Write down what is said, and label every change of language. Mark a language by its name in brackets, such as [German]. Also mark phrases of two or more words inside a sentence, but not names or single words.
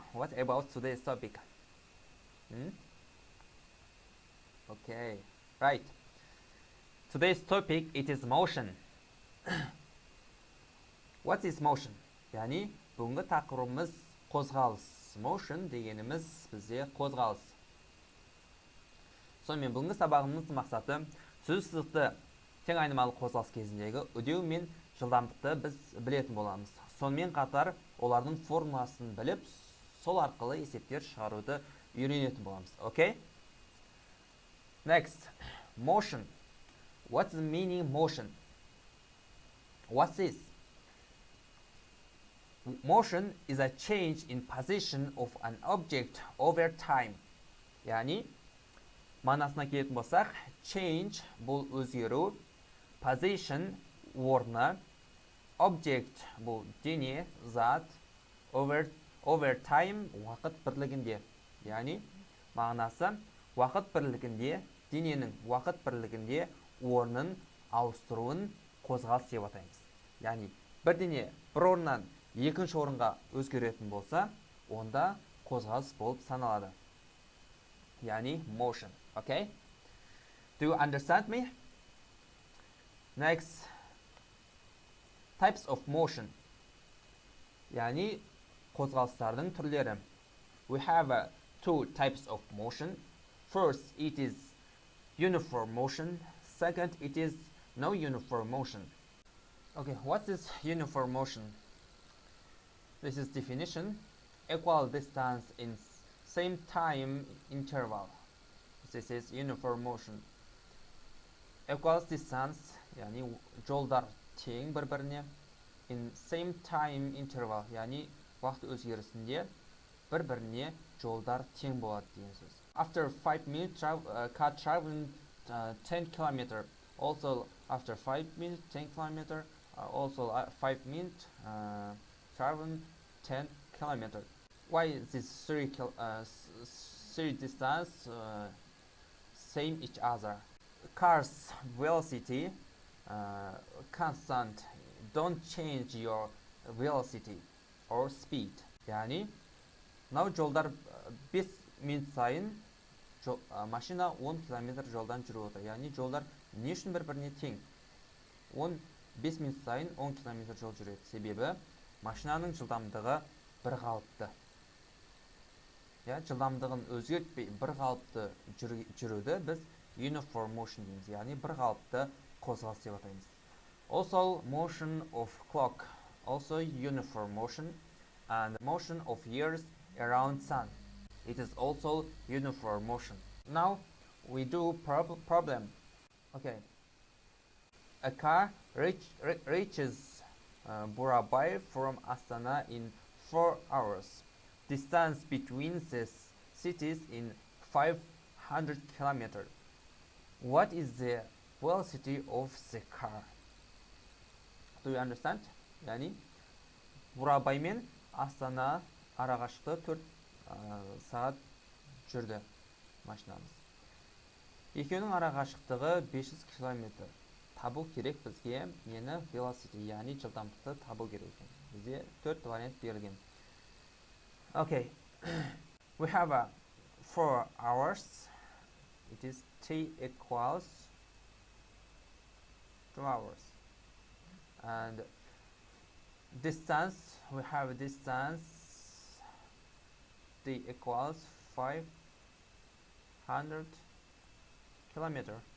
[English] What about today's topic? Okay, right. Today's topic, it is motion. What is motion? [Kazakh] Yani бүгінгі тақырыбымыз қозғалыс. Motion дегеніміз бізде қозғалыс. Сонымен бүгінгі сабағымыздың мақсаты сөз сызықты тең айнымалы қозғалыс кезіндегі үдеу мен жылдамдықты біз білетін боламыз. Сонымен қатар олардың формуласын біліп, сол арқылы есептер шығаруды үйренетін боламыз. [English] Okay? Next, motion. What's the meaning motion? What's this? Motion is a change in position of an object over time. [Kazakh] Yani мағынасына келетін болсақ, change бұл өзгеру, position орны, object бұл дене, зат, [English] over time [Kazakh] уақыт бірлігінде. Яғни мағынасы уақыт бірлігінде, дененің уақыт бірлігінде орнын ауыстыруын қозғалыс деп атаймыз. Яғни бір дене бір орыннан екінші орынға өзгеретін болса, онда қозғалыс болып саналады. [English] Яғни motion. Okay? Do you understand me? Next, types of motion. [Kazakh] Yani қозғалыстардың түрлері. [English] We have two types of motion. First, it is uniform motion. Second, it is no uniform motion. Okay, what is uniform motion? This is definition. Equal distance in same time interval. This is uniform motion. Equal distance, [Kazakh] yani жолдар тең бір-біріне, [English] in same time interval, [Kazakh] яғни уақыт өзгерісінде бір-біріне жолдар тең болады деген сөз. [English] After 5 minutes car traveling 10 km, also after 5 minutes 10 km, also 5 minutes traveling 10 km. Why this three distance same each other? Cars velocity constant, don't change your velocity or speed. [Kazakh] Yani мынау жолдар 5 минут сайын машина 10 км жолдан жүріп отыр. Яғни жолдар не үшін бір-біріне тең? 5 минут сайын 10 км жол жүреді. Себебі машинаның жылдамдығы бір қалыпты. Жылдамдығын өзгертпей бір қалыпты жүруді біз [English] uniform motion [Kazakh] дейміз. Яғни бір қалыпты қозғалыс деп атаймыз. [English] Also motion of clock, also uniform motion, and motion of years around sun. It is also uniform motion. Now we do problem. Okay. A car reaches Burabay from Astana in 4 hours. Distance between the cities in 500 km. What is the velocity of the car? Do you understand? [Kazakh] Yani Burabay мен Астана арақашықтығы 4 сағат жүрді машинамыз. Екеуінің арақашықтығы 500 км. Табу керек бізге нені velocity, яғни жылдамдықты табу керек. Бізде 4 вариант берілген. [English] Okay. We have 4 hours, it is t equals 2 hours. And distance, we have distance d equals 500 kilometer.